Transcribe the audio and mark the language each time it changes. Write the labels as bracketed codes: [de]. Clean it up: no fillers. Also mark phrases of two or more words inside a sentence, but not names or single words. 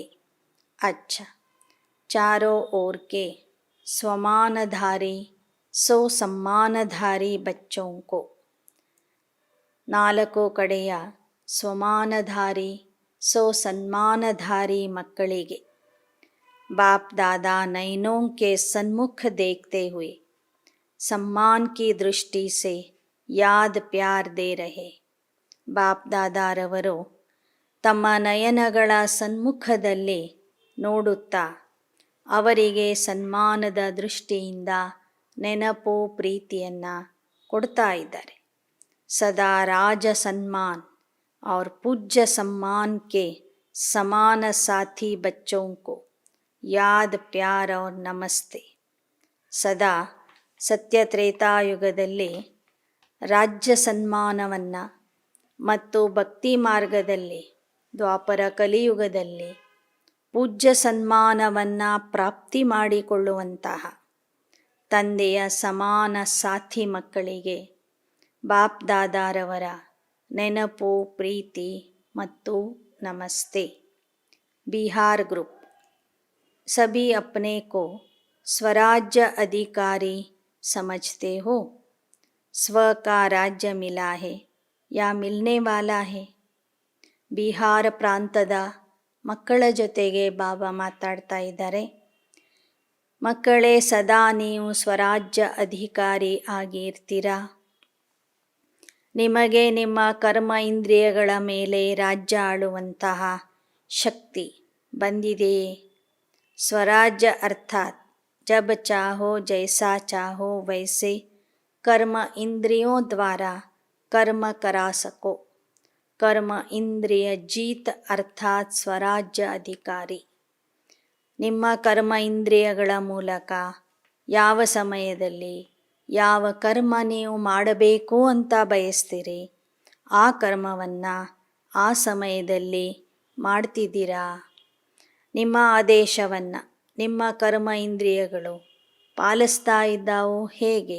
[hi] अच्छा चारों ओर के स्वमानधारी सो सम्मानधारी बच्चों को. [kn] ನಾಲ್ಕು ಕಡೆಯ ಸ್ವಮಾನಧಾರಿ ಸೋ ಸನ್ಮಾನಧಾರಿ ಮಕ್ಕಳಿಗೆ [hi] बाप दादा नयनों के सन्मुख देखते हुए सम्मान की दृष्टि से याद प्यार दे रहे. [kn] ಬಾಪ್ ದಾದಾರವರು ತಮ್ಮ ನಯನಗಳ ಸನ್ಮುಖದಲ್ಲಿ ನೋಡುತ್ತಾ ಅವರಿಗೆ ಸನ್ಮಾನದ ದೃಷ್ಟಿಯಿಂದ ನೆನಪು ಪ್ರೀತಿಯನ್ನು ಕೊಡ್ತಾ ಇದ್ದಾರೆ. [hi] सदा राज सन्मान और पूज्य सम्मान के समान साथी बच्चों को याद प्यार और नमस्ते. [kn] ಸದಾ ಸತ್ಯ ತ್ರೇತಾಯುಗದಲ್ಲಿ ರಾಜ್ಯ ಸನ್ಮಾನವನ್ನು ಮತ್ತು ಭಕ್ತಿ ಮಾರ್ಗದಲ್ಲಿ ದ್ವಾಪರ ಕಲಿಯುಗದಲ್ಲಿ ಪೂಜ್ಯ ಸನ್ಮಾನವನ್ನು ಪ್ರಾಪ್ತಿ ಮಾಡಿಕೊಳ್ಳುವಂತಹ ತಂದೆಯ ಸಮಾನ ಸಾಥಿ ಮಕ್ಕಳಿಗೆ ಬಾಪ್ ದಾದಾರವರ ನೆನಪು ಪ್ರೀತಿ ಮತ್ತು ನಮಸ್ತೆ. [hi] ಬಿಹಾರ್ ಗ್ರೂಪ್ सभी अपने को स्वराज्य अधिकारी समझते हो. स्व का राज्य मिला है या मिलने वाला है. [kn] ಬಿಹಾರ ಪ್ರಾಂತದ ಮಕ್ಕಳ ಜೊತೆಗೆ ಬಾಬಾ ಮಾತಾಡ್ತಾ ಇದ್ದಾರೆ. ಮಕ್ಕಳೇ, ಸದಾ ನೀವು ಸ್ವರಾಜ್ಯ ಅಧಿಕಾರಿ ಆಗಿರ್ತೀರಾ. ನಿಮಗೆ ನಿಮ್ಮ ಕರ್ಮ ಇಂದ್ರಿಯಗಳ ಮೇಲೆ ರಾಜ್ಯ ಆಳುವಂತಹ ಶಕ್ತಿ ಬಂದಿದೆಯೇ? [hi] स्वराज्य अर्थात जब चाहो जैसा चाहो वैसे कर्म इंद्रियों द्वारा कर्म करा सको. कर्म इंद्रिय जीत अर्थात स्वराज्य अधिकारी. [kn] ನಿಮ್ಮ ಕರ್ಮ ಇಂದ್ರಿಯಗಳ ಮೂಲಕ ಯಾವ ಸಮಯದಲ್ಲಿ ಯಾವ ಕರ್ಮ ನೀವು ಮಾಡಬೇಕು ಅಂತ ಬಯಸ್ತೀರಿ ಆ ಕರ್ಮವನ್ನು ಆ ಸಮಯದಲ್ಲಿ ಮಾಡ್ತಿದ್ದೀರಾ? ನಿಮ್ಮ ಆದೇಶವನ್ನು ನಿಮ್ಮ ಕರ್ಮ ಇಂದ್ರಿಯಗಳು ಪಾಲಿಸ್ತಾ ಇದ್ದಾವೋ ಹೇಗೆ?